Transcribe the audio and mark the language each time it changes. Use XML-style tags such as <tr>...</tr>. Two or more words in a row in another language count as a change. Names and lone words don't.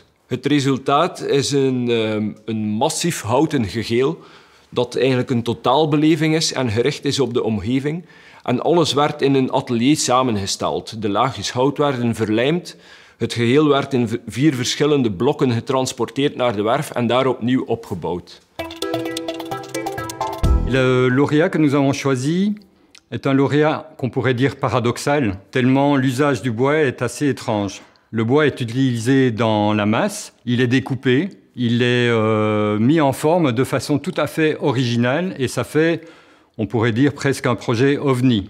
<nl>Het resultaat is een massief houten gegeel dat eigenlijk een totaalbeleving is en gericht is op de omgeving. En alles werd in een atelier samengesteld. De laagjes hout werden verlijmd. Het geheel werd in 4 verschillende blokken getransporteerd naar de werf en daar opnieuw opgebouwd.</nl> <fr>Le lauréat que nous avons choisi est un lauréat qu'on pourrait dire paradoxal, tellement l'usage du bois est assez étrange. Le bois est utilisé dans la masse, il est découpé, il est mis en forme de façon tout à fait originale et ça fait, on pourrait dire, presque un projet ovni.</fr>